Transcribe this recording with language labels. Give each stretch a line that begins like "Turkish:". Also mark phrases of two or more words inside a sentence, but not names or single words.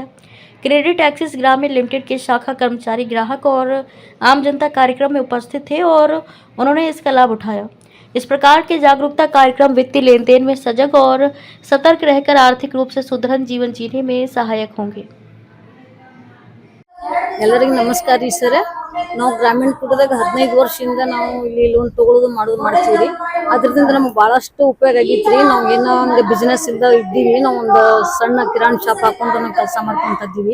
Hindi: क्रेडिट एक्सेस ग्रामीण लिमिटेड के शाखा कर्मचारी, ग्राहक और आम जनता कार्यक्रम में उपस्थित थे और उन्होंने इसका लाभ उठाया। इस प्रकार के जागरूकता कार्यक्रम वित्तीय लेन देन में सजग और सतर्क रहकर आर्थिक रूप से सुदृढ़ जीवन जीने में सहायक होंगे।
Kannada: ಎಲ್ಲರಿಗೂ ನಮಸ್ಕಾರ ರೀ ಸರ್. ನಾವು ಗ್ರಾಮೀಣ ಕುಟುಂಬದಾಗ 15 ವರ್ಷದಿಂದ ನಾವು ಇಲ್ಲಿ ಲೋನ್ ತಗೊಳ್ಳೋದು ಮಾಡೋದು ಮಾಡ್ತೀವಿ. ಅದರಿಂದ ನಮಗೆ ಬಹಳಷ್ಟು ಉಪಯೋಗ ಆಗೈತ್ರಿ. ನಾವು ಏನೋ ಒಂದು ಬಿಸಿನೆಸ್ ಇಂದ ಇದ್ದೀವಿ, ನಾವು ಒಂದು ಸಣ್ಣ ಕಿರಾಣಿ ಶಾಪ್ ಹಾಕೊಂಡು ನಾವು ಕೆಲಸ ಮಾಡ್ಕೊಂತ ಇದ್ದೀವಿ.